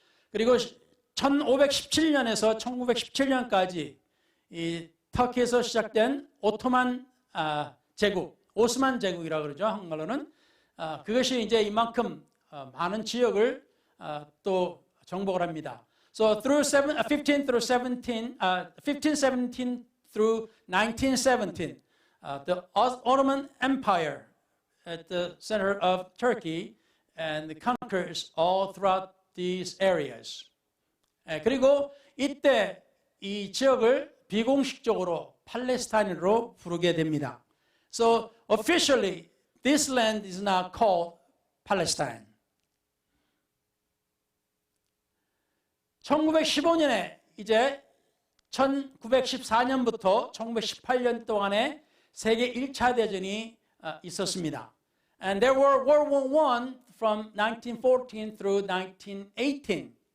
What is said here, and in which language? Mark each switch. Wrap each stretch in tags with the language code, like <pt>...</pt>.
<ko>그리고 1517년에서 1917년까지 이 터키에서 시작된 오토만 제국, 오스만 제국이라고 그러죠. 한국말로는 그것이 이제 이만큼 많은 지역을 또 정복을 합니다.</ko> <en>So through 15 through 17, 1517 through 1917, the Ottoman Empire at the center of Turkey and conquers all throughout these areas.</en> <ko>그리고 이때 이 지역을 비공식적으로 팔레스타인으로 부르게 됩니다.</ko> <en>So officially, this land is now called Palestine.</en> <ko>1915년에 이제 1914년부터 1918년 동안에 세계 1차 대전이 있었습니다.</ko> <en>And there were World War I from 1914 through 1918.</en>